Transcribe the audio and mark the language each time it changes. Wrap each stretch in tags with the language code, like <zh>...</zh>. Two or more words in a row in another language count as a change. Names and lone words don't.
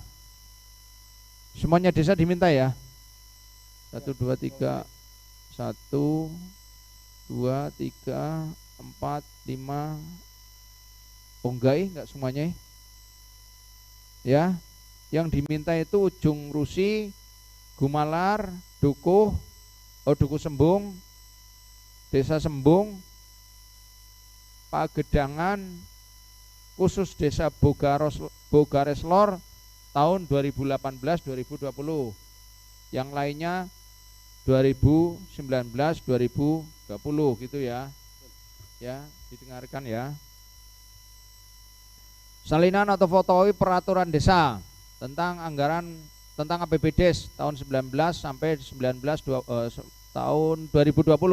<id>Semuanya desa diminta ya. 1, 2, 3 1, 2, 3, 4, 5. Oh enggak semuanya ya. Yang diminta itu Ujung Rusi, Gumalar, Dukuh Sembung, Desa Sembung, Pagedangan, khusus Desa Bogareslor tahun 2018-2020. Yang lainnya 2019-2020 gitu ya. Ya, didengarkan ya. Salinan atau fotokopi peraturan desa tentang anggaran tentang APBDes tahun 19 sampai tahun 2020.</id>